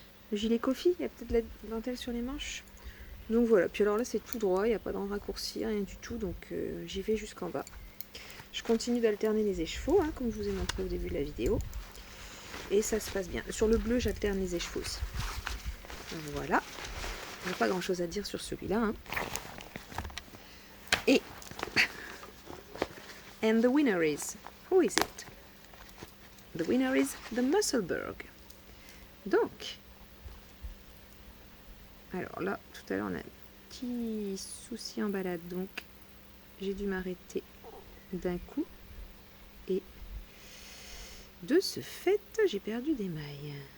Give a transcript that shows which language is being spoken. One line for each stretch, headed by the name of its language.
French: Le gilet Kofi, il y a peut-être de la dentelle sur les manches. Donc voilà, puis alors là c'est tout droit, il n'y a pas de raccourci, rien du tout, donc j'y vais jusqu'en bas. Je continue d'alterner les écheveaux, hein, comme je vous ai montré au début de la vidéo. Et ça se passe bien. Sur le bleu, j'alterne les écheveaux aussi. Voilà. Il n'y a pas grand chose à dire sur celui-là. Hein.
English: Et and the winner is, who is it? The winner is the Musselburgh.
French: Donc, alors là, tout à l'heure, on a un petit souci en balade, donc j'ai dû m'arrêter d'un coup. Et de ce fait, j'ai perdu des mailles.